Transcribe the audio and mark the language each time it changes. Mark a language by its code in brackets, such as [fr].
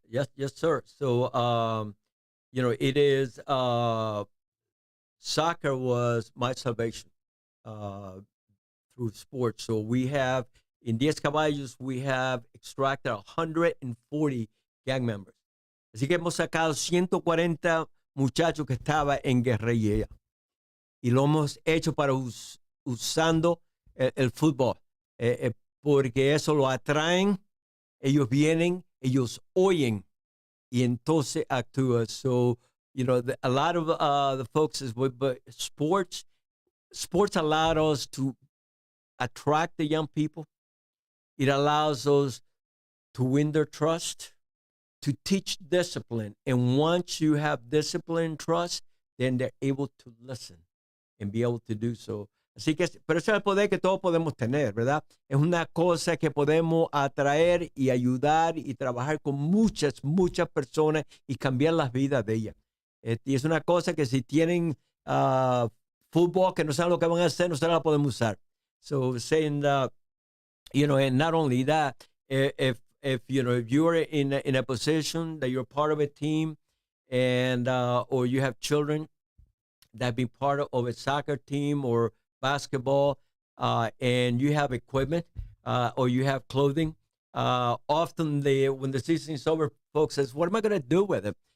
[en] Yes, sir. So, it is soccer was my salvation through sports. So we have in Diez Caballos we have extracted 140 gang members. [es] Así que hemos sacado 140 muchachos que estaban en guerrilla y lo hemos hecho para usando el fútbol, porque eso lo atraen, ellos vienen, ellos oyen y entonces actúan. [en] So, a lot of the folks is but sports allowed us to attract the young people. It allows us to win their trust, to teach discipline. And once you have discipline and trust, then they're able to listen and be able to do so. [es] Así que, pero ese es el poder que todos podemos tener, ¿verdad? Es una cosa que podemos atraer y ayudar y trabajar con muchas personas y cambiar las vidas de ellas. Y es una cosa que si tienen fútbol que no saben lo que van a hacer, nosotros la podemos usar. [en] So saying, and not only that, if you're in a position that you're part of a team and or you have children that have been part of a soccer team or basketball, and you have equipment or you have clothing, often when the season is over, folks says, what am I going to do with it?